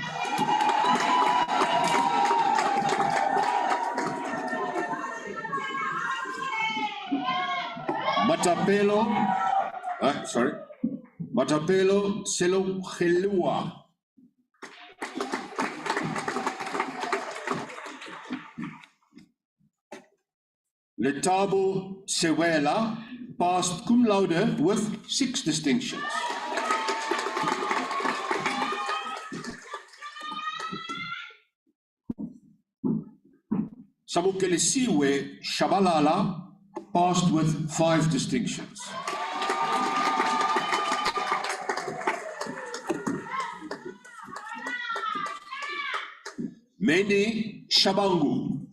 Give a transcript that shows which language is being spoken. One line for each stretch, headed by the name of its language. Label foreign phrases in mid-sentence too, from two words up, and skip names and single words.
English: Matapelo Selohelua. Letabo Sewela passed
Latin: cum laude
English: with 6 distinctions. Samukelesiwe Shabalala passed with 5 distinctions. Meni Shabangu.